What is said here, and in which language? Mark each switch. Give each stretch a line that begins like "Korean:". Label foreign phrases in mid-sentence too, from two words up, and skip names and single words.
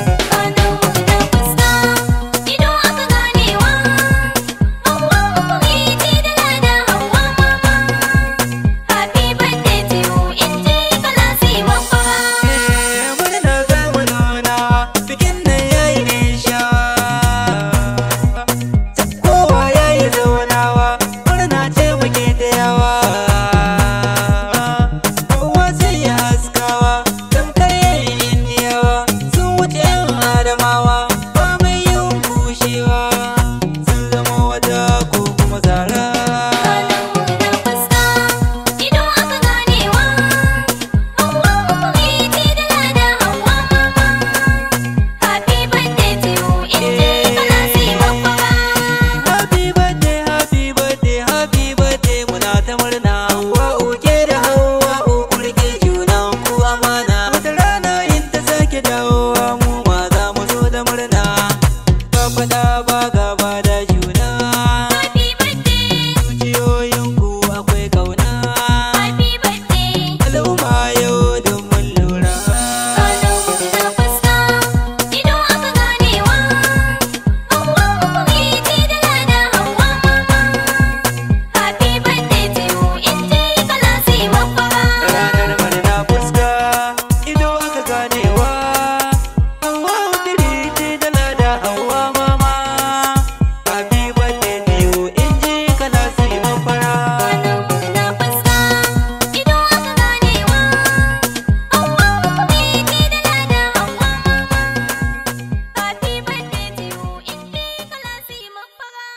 Hausa: Kano na fuska, ido aka ganewa. Hauwa uku ce da lada Hauwa mama.
English: Happy birthday to you,
Hausa: in ji Kalasi babba. Eh, murna za mu nuna, bikin nan ya yi nisha. Kowa ya yi zaunawa, murna ce muke ta yawa. Kowa sai ya haskawa, tamkar ya yi indiyawa. Sun wuce yan adamawa, ba mai yin kushewa. Sun zama wata ko kuma zara. Kano na fuska, ido aka ganewa. Hauwa uku ce da lada Hauwa mama.
English: Happy birthday to you,
Hausa: in ji Kalasi babba.
English: Happy birthday, happy birthday, happy birthday,
Hausa: muna ta murna. Hauwa'u ke da Hauwa'u ku rike junan ku amana. Wata rana in ta sake dawowa, mu ma za mu zo da murna. Ba faɗa ba gaba da juna.
English: Happy birthday.
Hausa: Zuciyoyinku akwai kauna.
English: Happy birthday.
Hausa: Al'umma yau duk mun lura. Kano na fuska, ido aka ganewa. Hauwa uku ce da lada Hauwa mama.
English: Happy birthday to you,
Hausa: in ji Kalasi babba. Ranar murna fuska, ido aka ganewa. Hauwa'u tiri ce da lada Hauwa mama.
English: Happy birthday to you,
Hausa: in ji Kalasi babba. Kano na fuska, ido aka ganewa. Hauwa uku ce da lada Hauwa mama.
English: Happy birthday to you,
Hausa: in ji Kalasi babba.